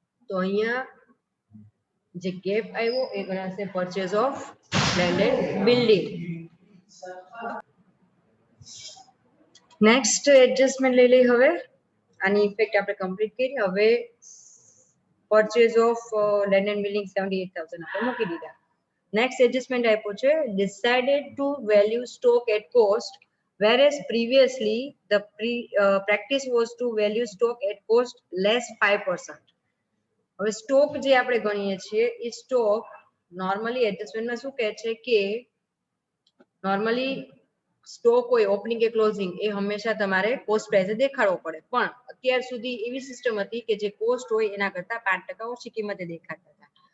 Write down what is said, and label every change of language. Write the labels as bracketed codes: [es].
[gu] તો અહીંયા જે ગેપ આવ્યો એ ગણાશે purchase of land and building. Next adjustment લઈ લઈએ. હવે આની ઇફેક્ટ આપણે કમ્પ્લીટ કરી. હવે purchase of land and building 78000 આપણે મૂકી દીધા. નેક્સ્ટ એડજસ્ટમેન્ટ આપ્યો છે [en] decided to value stock at cost whereas previously the practice was to value stock at cost less 5%. [gu] હવે સ્ટોક જે આપણે ગણીએ છીએ એ સ્ટોક નોર્મલી એડજસ્ટમેન્ટમાં શું કહે છે કે નોર્મલી સ્ટોક હોય ઓપનિંગ કે ક્લોઝિંગ એ હંમેશા તમારે કોસ્ટ પ્રાઇસે દેખાડવો પડે, પણ અત્યાર સુધી એવી સિસ્ટમ હતી કે જે કોસ્ટ હોય એના કરતા 5% ઓછી કિંમતે દેખાડતા હતા.